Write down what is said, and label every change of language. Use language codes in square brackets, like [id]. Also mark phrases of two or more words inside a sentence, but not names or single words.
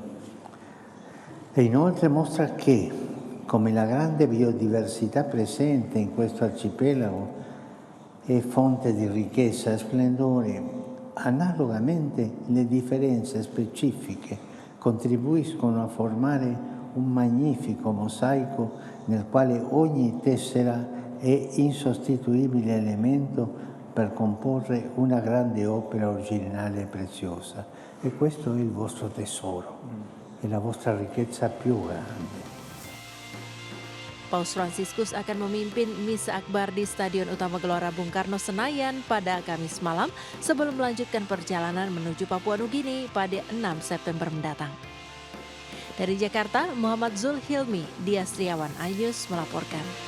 [it] E inoltre mostra che, come la grande biodiversità presente in questo arcipelago è fonte di ricchezza e splendore, analogamente le differenze specifiche contribuiscono a formare un magnifico mosaico nel quale ogni tessera è insostituibile elemento per comporre una grande opera originale e preziosa. E questo è il vostro tesoro, è la vostra ricchezza più grande. [id] Paus Fransiskus akan memimpin Misa Akbar di Stadion Utama Gelora Bung Karno Senayan pada Kamis malam sebelum melanjutkan perjalanan menuju Papua Nugini pada 6 September mendatang. Dari Jakarta, Muhammad Zulhilmi, Dias Triawan, iNews melaporkan.